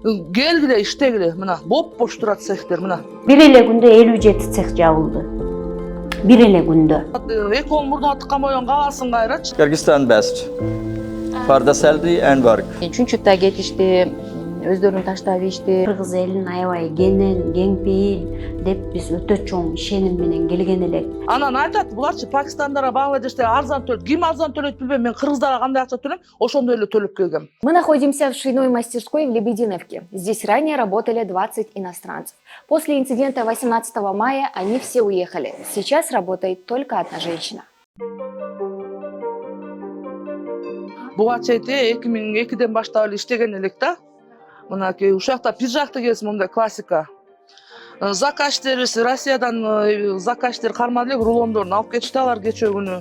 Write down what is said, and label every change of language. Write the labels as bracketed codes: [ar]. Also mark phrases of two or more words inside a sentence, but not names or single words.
[ky] Келгиле иштегиле мына боп-бош турат цехтер мына. Бир эле күндө 57 цех жабылды. Бир эле күндө. Эки кол мурдуңа тыккан бойдон каласың кайрачы. [en] Kyrgyzstan best for the salary and work. [ky] Чүнчүктө кетишти, өздөрүн таштап ишти. Кыргыз элин аябай кенен, кеңпейил деп биз өтө чоң ишеним менен келген элек. Анан айтат, буларчы Пакистандара, Бангладеште арзан төлөйт. Ким арзан төлөйт билбейм, мен кыргыздарга кандай акча төлөйм, ошондой эле төлөп келгем. [ru] Мы находимся в швейной мастерской в Лебединовке. Здесь ранее работали 20 иностранцев. После инцидента 18 мая они все уехали. Сейчас работает только одна женщина. [ky] Буга чейин 2002ден баштап эле иштеген элек да. Мынакей ушакта пиджак тигесиз мындай классика. Заказчиктер Россиядан заказчиктер кармады элек, рулондорун алып кетишти алар кечээ күнү.